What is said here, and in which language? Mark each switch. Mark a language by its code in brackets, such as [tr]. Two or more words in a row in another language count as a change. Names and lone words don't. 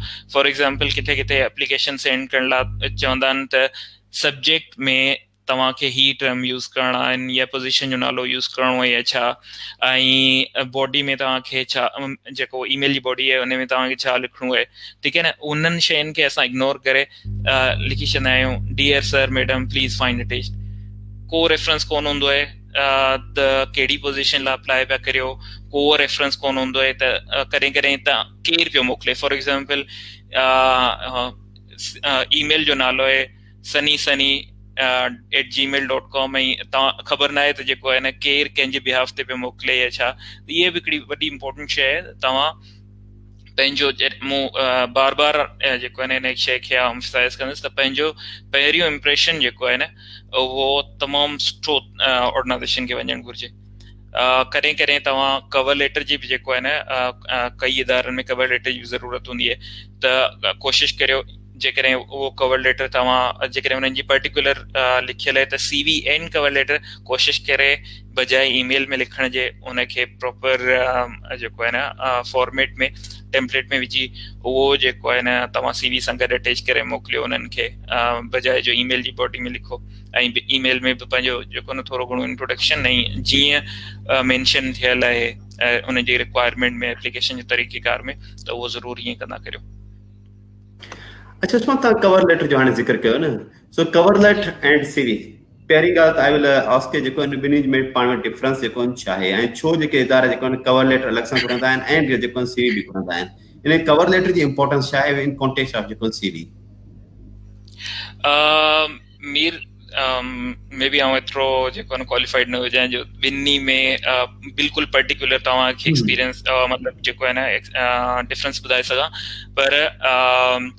[en] फॉर एग्ज़ाम्पल [sd] किथे किथे एप्लीकेशन सेंड करण लाइ चवंदा आहिनि त सब्जेक्ट में तव्हांखे ही टर्म यूज़ करणा आहिनि या पोज़ीशन जो नालो यूज़ करिणो आहे या छा, ऐं बॉडी में तव्हांखे छा जेको ईमेल जी बॉडी आहे उन में तव्हांखे छा लिखिणो आहे। ठीकु आहे न? उन्हनि शयुनि खे असां इग्नोर करे लिखी छॾंदा आहियूं [en] डियर सर मैडम प्लीज़ फाइंड अटैच्ड। [sd] को रेफरेंस कोन हूंदो आहे त कहिड़ी पोज़ीशन लाइ अप्लाई पिया करियो, को रेफरेंस कोन हूंदो आहे त कॾहिं कॾहिं त केरु पियो मोकिले। [en] फॉर एग्ज़ाम्पल [sd] ईमेल जो नालो आहे sunny@gmail.com ऐं तव्हां ख़बर न आहे त जेको आहे न केरु कंहिंजे बिहाफ ते पियो मोकिले या छा। इहे बि हिकिड़ी वॾी इंपॉर्टेंट शइ आहे। तव्हां पंहिंजो मूं बार बार जेको आहे न इन शइ खे एम्फसाइज़ कंदुसि त पंहिंजो पहिरियों इम्प्रेशन जेको आहे न उहो तमामु सुठो ऑर्गेनाइज़ेशन खे वञणु घुरिजे। कॾहिं कॾहिं तव्हां [en] कवर लेटर [sd] जी बि जेको आहे न कई इदारनि में [en] कवर लेटर [sd] जी ज़रूरत हूंदी आहे, त कोशिशि करियो जेकॾहिं उहो [en] कवर लेटर [sd] तव्हां जेकॾहिं उन्हनि जी पर्टिकुलर लिखियलु आहे त [en] सीवी एंड कवर लेटर [sd] कोशिशि करे बजाए ईमेल में लिखण जे उनखे प्रॉपर जेको आहे न फॉर्मेट में टेम्पलेट में विझी उहो जेको आहे न तव्हां सीवी सां गॾु अटैच करे मोकिलियो उन्हनि खे, बजाए जो ईमेल जी बॉडी में लिखो। ऐं ईमेल में बि पंहिंजो जेको न थोरो घणो इंट्रोडक्शन ऐं जीअं मेंशन थियल आहे उन जी रिक्वायरमेंट में एप्लीकेशन जे तरीक़ेकार में, त उहो ज़रूरु ईअं कंदा करियो। अच्छा, उस्मान तव्हां [en] कवर लेटर [sd] जो हाणे ज़िक्र कयो न, [en] so cover letter and CV, [sd] पहिरीं ॻाल्हि त [en] I will ask [sd] के जेको ॿिन्ही में पाण में डिफरेंस जेको छा आहे, ऐं छो जेके इदारा जेको आहिनि [en] कवर लेटर [sd] अलॻि सां घुरंदा आहिनि ऐं जेको सीवी बि घुरंदा आहिनि। इन [en] कवर लेटर [sd] जी इंपॉर्टेंस छा आहे इन [en] कॉन्टेक्स्ट ऑफ [sd] जेको सीवी? मीर [en] मे बी [sd] आउं एतिरो जेको आहे क्वालिफाइड न हुजां जो ॿिन्ही में बिल्कुलु पर्टिकुलर तव्हांखे एक्सपीरियंस मतिलबु जेको आहे न डिफरेंस ॿुधाए सघां।